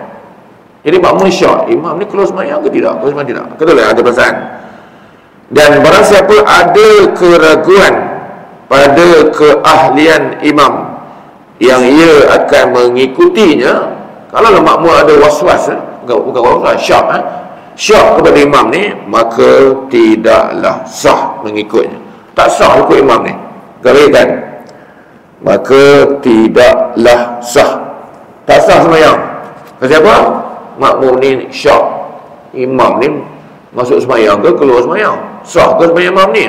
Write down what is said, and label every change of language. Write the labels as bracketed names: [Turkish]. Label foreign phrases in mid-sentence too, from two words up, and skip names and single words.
[Malay] Jadi makmum syak, imam ni keluar sembahyang ke tidak? Keluar sembahyang tidak? Betul ada perasaan. Dan barang siapa ada keraguan pada keahlian imam yang ia akan mengikutinya, kalau makmum ada was-was, bukan was-was, syak kepada imam ni, maka tidaklah sah mengikutnya. Tak sah ikut imam ni, gariskan, maka tidaklah sah, tak sah sembahyang. Kenapa? Makmum ni syak, imam ni masuk sembahyang ke keluar sembahyang, sah ke sembahyang imam ni?